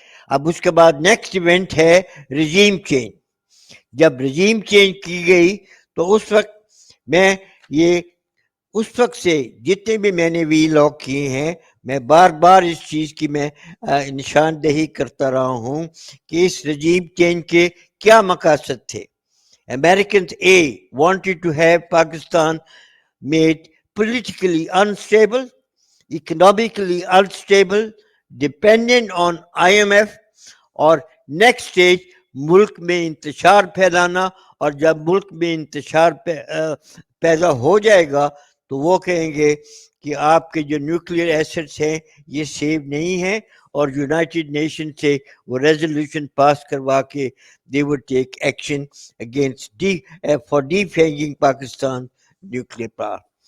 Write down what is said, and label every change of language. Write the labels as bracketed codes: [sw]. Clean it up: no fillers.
[ur] اب اس کے بعد نیکسٹ ایونٹ ہے رجیم چینج. جب رجیم چینج کی گئی تو اس وقت میں یہ اس وقت سے جتنے بھی میں نے وی لاگ کیے ہیں، میں بار بار اس چیز کی میں نشاندہی کرتا رہا ہوں کہ اس رجیم چینج کے کیا مقاصد تھے. [en] Americans wanted to have Pakistan made politically unstable, economically unstable, dependent on IMF, [ur] اور نیکسٹ اسٹیج ملک میں انتشار پھیلانا. اور جب ملک میں انتشار پیدا ہو جائے گا تو وہ کہیں گے کہ آپ کے جو نیوکلیئر ایسٹس ہیں یہ سیو نہیں ہیں، اور یونائٹڈ نیشن سے وہ ریزولوشن پاس کروا کے [en] they would take action against for defanging [ur] Pakistan nuclear power.